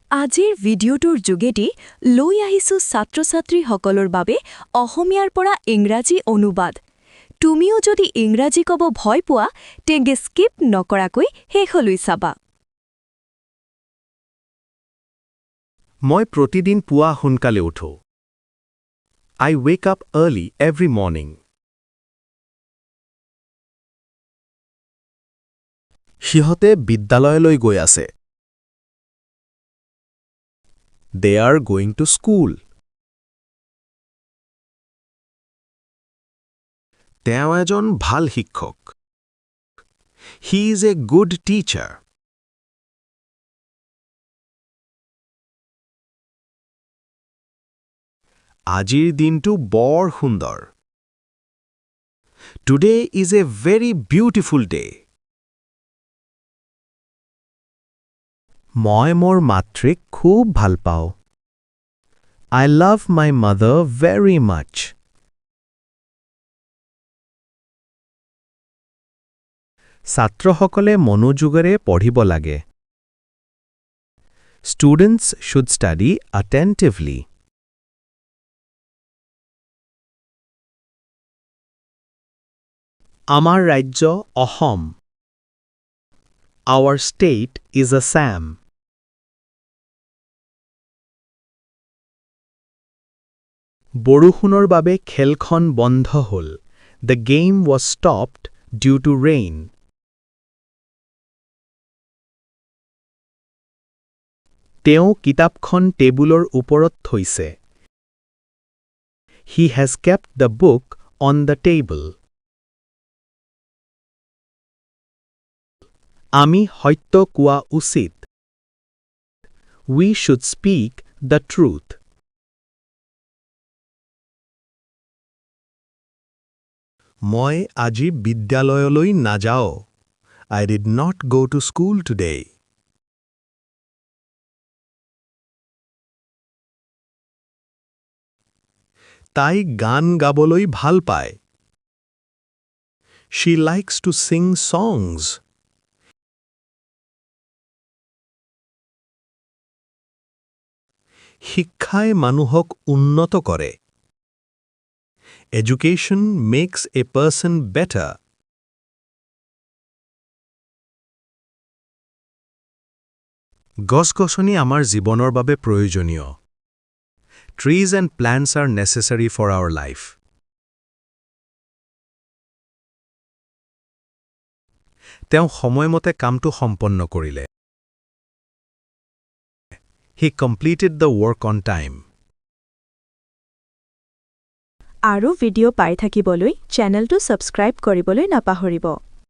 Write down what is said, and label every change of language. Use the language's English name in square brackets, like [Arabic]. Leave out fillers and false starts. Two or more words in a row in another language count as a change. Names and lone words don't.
[Assamese] আজিৰ ভিডিঅ'টোৰ যোগেদি লৈ আহিছোঁ ছাত্ৰ-ছাত্ৰীসকলৰ বাবে অসমীয়াৰ পৰা ইংৰাজী অনুবাদ। তুমিও যদি ইংৰাজী ক'ব ভয় পোৱা, তেন্তে স্কিপ নকৰাকৈ শেষলৈ চাবা। মই প্ৰতিদিন পুৱা সোনকালে উঠো। [English] I wake up early every morning. [Assamese] সিহঁতে বিদ্যালয়লৈ গৈ আছে। [English] They are going to school. [Assamese] তেওঁ এজন ভাল শিক্ষক। [English] He is a good teacher. [Assamese] আজিৰ দিনটো বৰ সুন্দৰ। [English] Today is a very beautiful day. [Assamese] মই মোৰ মাতৃক খুব ভাল পাওঁ। [English] I love my mother very much. [Assamese] ছাত্ৰসকলে মনোযোগেৰে পঢ়িব লাগে। [English] Students should study attentively. [Assamese] আমাৰ ৰাজ্য অসম। [English] Our state is Assam. [Assamese] বৰষুণৰ বাবে খেলখন বন্ধ হ'ল। [English] The game was stopped due to rain. [Assamese] তেওঁ কিতাপখন টেবুলৰ ওপৰত থৈছে। [English] He has kept the book on the table. [Assamese] আমি সত্য কোৱা উচিত। [English] We should speak the truth. [Assamese] মই আজি বিদ্যালয়লৈ নাযাওঁ। [English] I did not go to school today. [Assamese] তাই গান গাবলৈ ভাল পায়। [English] She likes to sing songs. [Assamese] শিক্ষাই মানুহক উন্নত কৰে। [English] Education makes a person better. [Assamese] গছ-গছনি আমাৰ জীৱনৰ বাবে প্ৰয়োজনীয়। [English] Trees and plants are necessary for our life. [Assamese] তেওঁ সময়মতে কামটো সম্পন্ন কৰিলে। [English] He completed the work on time. [Assamese] আৰু ভিডিঅ' পাই থাকিবলৈ চেনেলটো ছাবস্ক্ৰাইব কৰিবলৈ নাপাহৰিব।